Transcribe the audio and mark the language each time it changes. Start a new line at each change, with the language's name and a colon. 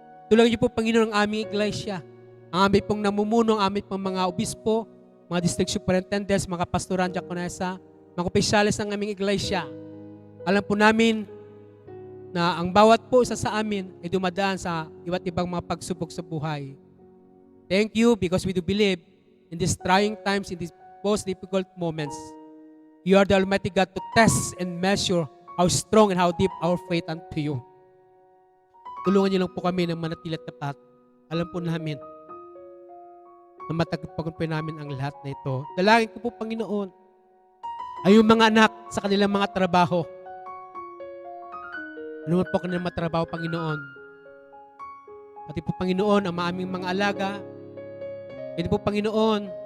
Filipino: Tulungan niyo po, Panginoon, ang aming iglesia. Ang aming pong namumuno, ang aming pong mga obispo, mga district superintendents, mga pastoran, diakonesa, mga opisyalis ng aming iglesia. Alam po namin na ang bawat po isa sa amin ay dumadaan sa iba't ibang mga pagsubok sa buhay.
English: Thank you because we do believe in these trying times, in these most difficult moments, you are the Almighty God to test and measure how strong and how deep our faith unto you.
Filipino: Tulungan niyo lang po kami ng manatili at tapat. Alam po namin na matagpagan po namin ang lahat na ito. Dalangin ko po, Panginoon, ay yung mga anak sa kanilang mga trabaho. Ano man po kanilang mga trabaho, Panginoon. Pati po, Panginoon, ang aming mga alaga. Pati po, Panginoon,